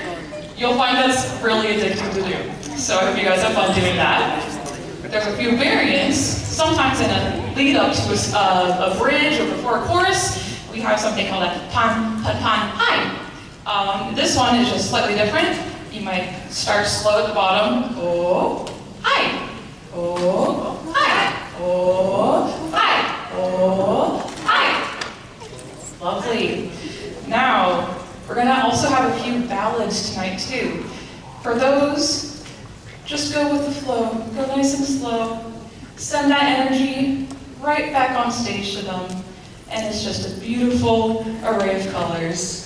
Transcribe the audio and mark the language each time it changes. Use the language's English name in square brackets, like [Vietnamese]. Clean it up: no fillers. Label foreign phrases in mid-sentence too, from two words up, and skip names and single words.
[English] You'll find that's really addicting to do. So I hope you guys have fun doing that. There's a few variants. Sometimes in a lead up to a bridge or before a chorus, we have something called a pan, pan, pan, hi. This one is just slightly different. You might start slow at the bottom. Oh, hi. Oh, hi. Oh, hi. Oh, hi. Lovely. Now, we're gonna also have a few ballads tonight too. For those, just go with the flow. Go nice and slow. Send that energy right back on stage to them. And it's just a beautiful array of colors.